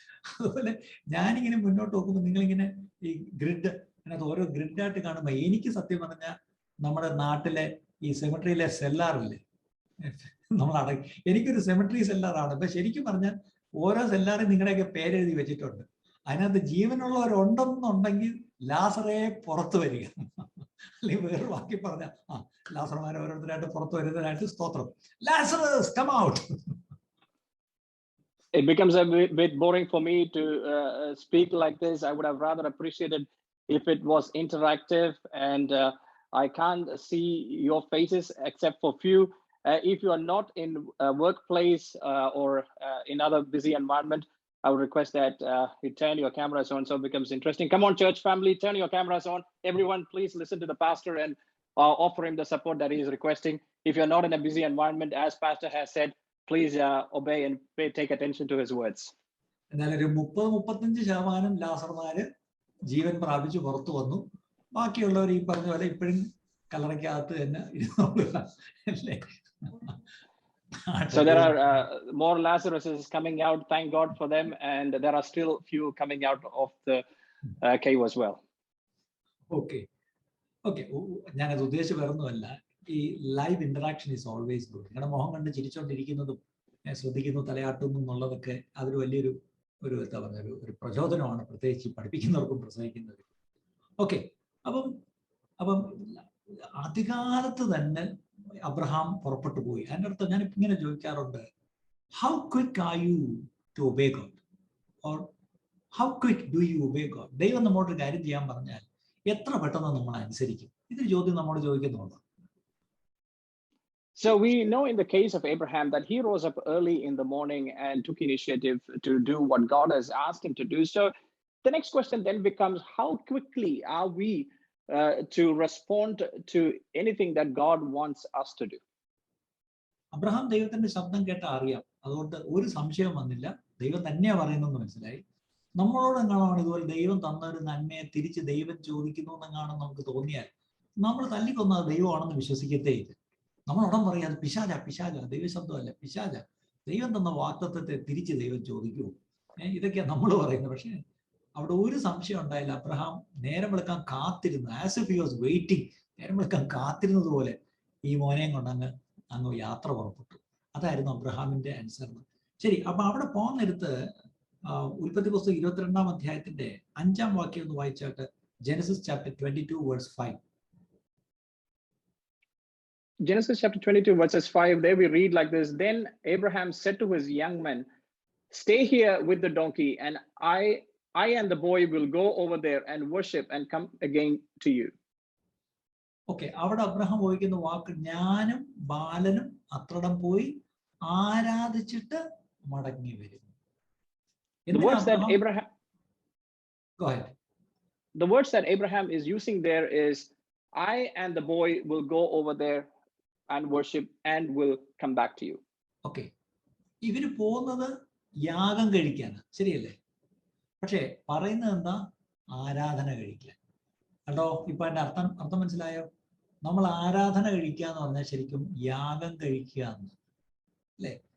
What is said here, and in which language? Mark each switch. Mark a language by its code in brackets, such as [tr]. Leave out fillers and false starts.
[ml] അതുപോലെ ഞാനിങ്ങനെ മുന്നോട്ട് നോക്കുമ്പോൾ നിങ്ങളിങ്ങനെ ഈ ഗ്രിഡ്, അതിനകത്ത് ഓരോ ഗ്രിഡായിട്ട് കാണുമ്പോൾ എനിക്ക് സത്യം പറഞ്ഞാൽ നമ്മുടെ നാട്ടിലെ ഈ സെമിട്രിയിലെ സെല്ലാറില്ലേ, എനിക്കൊരു സെമിട്രി സെല്ലാറാണ്. അപ്പൊ ശരിക്കും പറഞ്ഞാൽ ഓരോ സെല്ലാറും നിങ്ങളുടെയൊക്കെ പേരെഴുതി വെച്ചിട്ടുണ്ട്. അതിനകത്ത് ജീവനുള്ളവരുണ്ടെന്നുണ്ടെങ്കിൽ ലാസറേ പുറത്തു വരിക, അല്ലെങ്കിൽ വേറെ ബാക്കി പറഞ്ഞ ലാസർമാരെ ഓരോരുത്തരായിട്ട് പുറത്തു വരുന്നതിനായിട്ട് സ്തോത്രം. Lazarus come out. [en] It becomes a bit boring for me to speak like this. I would have rather appreciated if it was interactive, and I can't see your faces except for few. If you are not in a workplace or in other busy environment, I would request that you turn your cameras on so it becomes interesting. Come on, church family, turn your cameras on. Everyone, please listen to the pastor and offer him the support that he is requesting. If you're not in a busy environment, as pastor has said, please obey and take attention to his words. [ml] എന്നാൽ ഒരു 30-35% ലാസർമാര് ജീവൻ പ്രാപിച്ചു പുറത്തു വന്നു. ബാക്കിയുള്ളവർ ഈ പറഞ്ഞ പോലെ ഇപ്പോഴും കല്ലറയ്ക്കകത്ത് തന്നെ അല്ലേ. [en] So there are more Lazaruses coming out, thank God for them, and there are still few coming out of the cave as well. Okay, [ml] ഞാനത് ഉദ്ദേശിച്ച് വരുന്നതല്ല. ഈ [en] Live interaction is always good. [ml] നിങ്ങളുടെ മുഖം കണ്ട് ചിരിച്ചോണ്ടിരിക്കുന്നതും ശ്രദ്ധിക്കുന്നു തലയാട്ടുന്നു എന്നുള്ളതൊക്കെ അതൊരു വലിയൊരു എന്താ പറഞ്ഞ ഒരു പ്രചോദനമാണ്, പ്രത്യേകിച്ച് പഠിപ്പിക്കുന്നവർക്കും പ്രസംഗിക്കുന്നവർക്കും. ഓക്കെ, അപ്പം ആദ്യകാലത്ത് തന്നെ അബ്രഹാം പുറപ്പെട്ടു പോയി. അതിൻ്റെ അർത്ഥം ഞാൻ ഇങ്ങനെ ചോദിക്കാറുണ്ട്, [en] How quick are you to obey God, or how quick do you obey God? [ml] ദൈവം നമ്മോട് ഒരു കാര്യം ചെയ്യാൻ പറഞ്ഞാൽ എത്ര പെട്ടെന്ന് നമ്മൾ അനുസരിക്കും? ഇതൊരു ചോദ്യം നമ്മോട് ചോദിക്കുന്നുണ്ട്. [en] So we know in the case of Abraham that he rose up early in the morning and took initiative to do what God has asked him to do. So the next question then becomes, how quickly are we to respond to anything that God wants us to do? [ml] Abraham ദൈവത്തിന്റെ ശബ്ദം കേട്ട അറിയാം, അതുകൊണ്ട് ഒരു സംശയം വന്നില്ല. ദൈവം തന്നെയാ പറയുന്നെന്ന് മനസ്സിലായി. നമ്മളോട് എങ്ങാണോ ഇതുപോലെ ദൈവം തന്ന ഒരു നന്മയെ തിരിച്ച് ദൈവം ചോദിക്കുന്നു എന്നെങ്ങാണോ നമുക്ക് തോന്നിയാൽ നമ്മൾ തല്ലിക്കൊന്ന ദൈവമാണെന്ന് വിശ്വസിക്കത്തേ ഇല്ല. നമ്മൾ ഉടൻ പറയും അത് പിശാച, ദൈവശബ്ദമല്ല, പിശാച. ദൈവം തന്ന വാഗ്ദത്തത്തെ തിരിച്ച് ദൈവം ചോദിക്കുമോ? ഇതൊക്കെയാണ് നമ്മൾ പറയുന്നത്. പക്ഷേ അവിടെ ഒരു സംശയം ഉണ്ടായില്ല. അബ്രഹാം നേരം വെളുക്കാൻ കാത്തിരുന്നു, [en] As if he was waiting. [ml] നേരം വെളുക്കാൻ കാത്തിരുന്നത് പോലെ ഈ മോനെയും കൊണ്ട് അങ്ങ് യാത്ര പുറപ്പെട്ടു. അതായിരുന്നു അബ്രഹാമിന്റെ അനുസരണം. ശരി, അപ്പൊ അവിടെ പോകുന്നിടത്ത് ഉൽപ്പത്തി പുസ്തകം 22-ാം അധ്യായത്തിന്റെ 5-ാം വാക്യം ഒന്ന് വായിച്ചാട്ട്. [en] Genesis chapter 22 verse 5. Genesis chapter 22 verses 5, there we read like this: Then Abraham said to his young men, "Stay here with the donkey, and I and the boy will go over there and worship and come again to you." [ml] Okay, അവിടെ Abraham ഉപയോഗിക്കുന്ന വാക്ക് ഞാനും ബാലനും അത്രടം പോയി ആരാധിച്ചിട്ട് മടങ്ങി വരും. [en] The words that Abraham, go ahead. The words that Abraham is using there is, I and the boy will go over there and worship and will come back to you. [ml] Okay, ഇവര് പോകുന്നത് യാഗം കഴിക്കാണ്, ശരിയല്ലേ? പക്ഷേ പറയുന്നത് എന്താ? ആരാധന കഴിക്കാൻ. കണ്ടോ, ഇപ്പൊ അതിന്റെ അർത്ഥം മനസ്സിലായോ? നമ്മൾ ആരാധന കഴിക്കുക എന്ന് പറഞ്ഞാൽ ശരിക്കും യാഗം കഴിക്കുക എന്ന്, അല്ലെ?